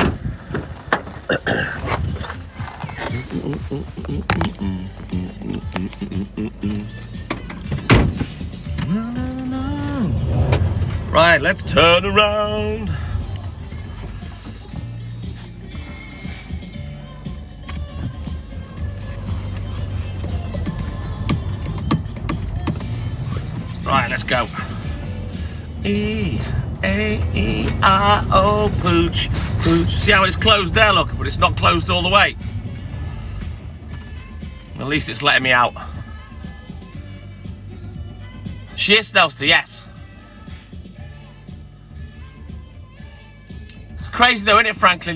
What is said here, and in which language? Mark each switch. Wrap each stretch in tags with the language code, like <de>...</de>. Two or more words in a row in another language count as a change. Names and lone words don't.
<en>Right, let's turn around. Right, let's go. E-A-E-I-O, pooch, pooch. See how it's closed there, look, but it's not closed all the way. At least it's letting me out. She is, Nelster, yes. It's crazy though, isn't it, Franklin?</en>